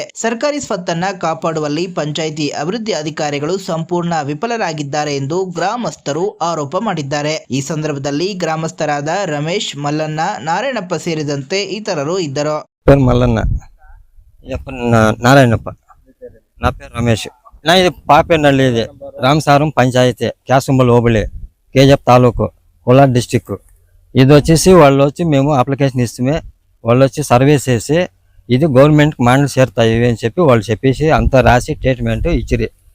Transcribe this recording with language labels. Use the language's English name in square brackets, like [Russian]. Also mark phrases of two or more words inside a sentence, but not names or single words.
[Kannada] ಸರ್ಕಾರಿ ಸ್ವತ್ತನ್ನ ಕಾಪಾಡುವಲ್ಲಿ ಪಂಚಾಯಿತಿ ಅಭಿವೃದ್ಧಿ ಅಧಿಕಾರಿಗಳು ಸಂಪೂರ್ಣ ವಿಫಲರಾಗಿದ್ದಾರೆ ಎಂದು ಗ್ರಾಮಸ್ಥರು ಆರೋಪ ಮಾಡಿದ್ದಾರೆ. ಈ ಸಂದರ್ಭದಲ್ಲಿ ಗ್ರಾಮಸ್ಥರಾದ ರಮೇಶ್, ಮಲ್ಲಣ್ಣ, ನಾರಾಯಣಪ್ಪ ಸೇರಿದಂತೆ ಇತರರು ಇದ್ದರು. ಮಲ್ಲಣ್ಣ, ನಾರಾಯಣಪ್ಪ, [Telugu] నా పేరు రమేష్. నా ఇది పాపేనహಳ್ಳಿ ಇದೆ, రామసాగరం పంచాయతీ, క్యాసంబల్ హోబళి, కేజీఎఫ్ తాలూకు, కోలార్ డిస్టిక్. ఇది వచ్చేసి వాళ్ళు వచ్చి మేము అప్లికేషన్ ఇస్తే వాళ్ళు వచ్చి సర్వే చేసి ఇది గవర్నమెంట్ మాండలు చేరుతాయి అని చెప్పి వాళ్ళు చెప్పేసి అంతా రాసి ట్రీట్మెంట్ ఇచ్చిరి.